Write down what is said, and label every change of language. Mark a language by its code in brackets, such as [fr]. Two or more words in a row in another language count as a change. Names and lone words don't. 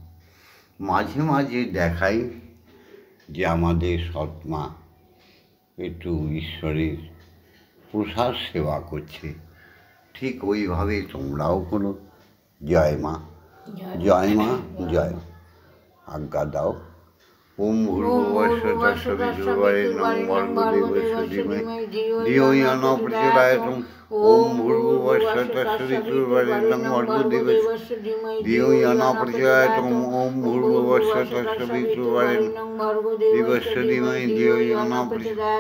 [bn] মাঝে মাঝে দেখাই যে আমাদের সৎমা একটু ঈশ্বরের প্রসাদ সেবা করছে, ঠিক ওইভাবে তোমরাও করো। জয় মা, জয় মা, জয় মা। আজ্ঞা দাও। [sa] ওম ভূর্ভুবস্সুঃ তৎসবিতুর্বরেণ্যং ভর্গদেবস্য ধীমহি ধিয়ো ইয়ো নঃ প্রচোদয়াৎ। ওম ভূর্ভুবস্সুঃ তৎসবিতুর্বরেণ্যং ভর্গদেবস্য ধিয়ো ইয়ো নঃ প্রচোদয়াৎ। ওম ভূর্ভুবস্সুঃ তৎসবিতুর্বরেণ্যং ভর্গদেবস্য ধীমহি ধিয়ো ইয়ো নঃ প্রচোদয়াৎ।